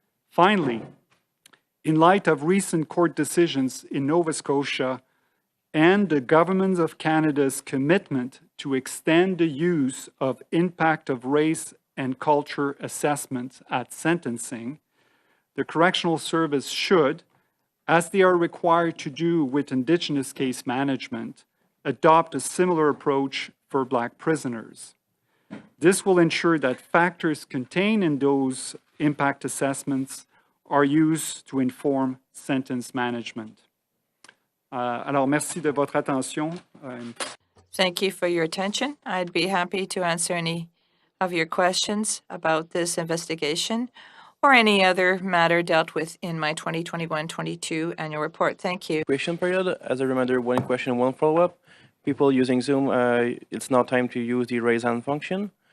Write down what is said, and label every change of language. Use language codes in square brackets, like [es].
[en] Finally, in light of recent court decisions in Nova Scotia and the Government of Canada's commitment to extend the use of impact of race and culture assessments at sentencing, the Correctional Service should, as they are required to do with Indigenous case management, adopt a similar approach for Black prisoners. This will ensure that factors contained in those impact assessments are used to inform sentence management. [fr] Alors, merci de votre attention. [en] Thank you for your attention. I'd be happy to answer any of your questions about this investigation or any other matter dealt with in my 2021-22 annual report. Thank you. Question period. As a reminder, one question, one follow-up. People using Zoom, it's now time to use the raise hand function.